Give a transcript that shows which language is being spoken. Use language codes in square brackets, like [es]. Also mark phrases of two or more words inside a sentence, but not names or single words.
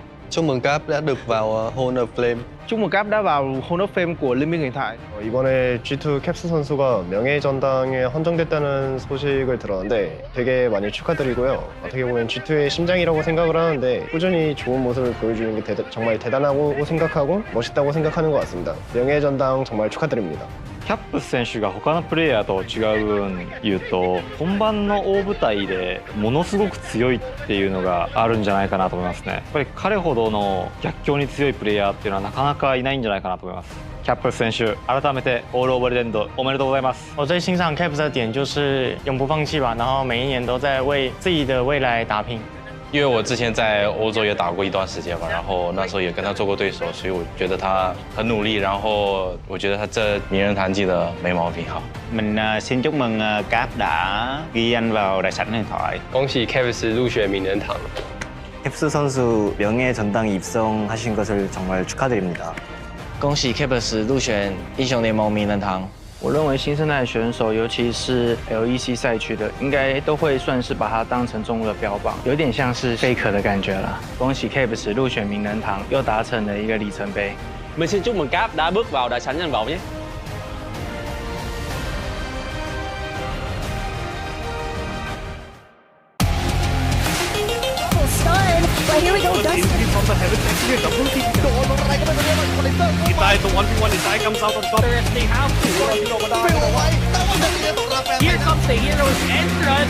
[vi] Chúc mừng Cap đã được vào Hall of Flame. Chúc mừng Cap đã vào Hall of Fame của Liên minh Huyền Thoại. [ko] 이번에 G2 캡스 선수가 명예전당에 헌정됐다는 소식을 들었는데 되게 많이 축하드리고요. 어떻게 보면 G2의 심장이라고 생각을 하는데 꾸준히 좋은 모습을 보여주는 게 정말 대단하고 생각하고 멋있다고 생각하는 것 같습니다. 명예전당 정말 축하드립니다. [ja] キャップス選手が他のプレイヤーと違う部分言うと本番の大舞台でものすごく強いっていうのがあるんじゃないかなと思いますね。やっぱり彼ほどの逆境に強いプレイヤーっていうのはなかなかいないんじゃないかなと思います。キャップス選手改めてオールオブレジェンドおめでとうございます。 [zh] 我最欣赏 Caps 的点就是永不放弃吧，然后每一年都在为自己的未来打拼。因为我之前在欧洲也打过一段时间吧，然后那时候也跟他做过对手，所以我觉得他很努力，然后我觉得他这名人堂记得没毛病。好， [vi] Mình xin chúc mừng Cap đã ghi danh vào đại sảnh huyền thoại. [zh] 恭喜 Caps 入选名人堂。 [ko] 캡스 선수 명예전당에 입성하신 것을 정말 축하드립니다. [zh] 恭喜 Caps 入选英雄联盟名人堂。我认为新生代选手，尤其是 LEC 赛区的，应该都会算是把它当成中路的标榜，有点像是 Faker 的感觉了。恭喜 Caps 入选名人堂，又达成了一个里程碑。 [vi] Mình xin chúc mừng Cap đã bước vào đại sảnh danh vọng nhé. [en] But here we go, Dustin. Itai, the 1v1, Itai comes out on top. If they have to, here comes the hero's entrance.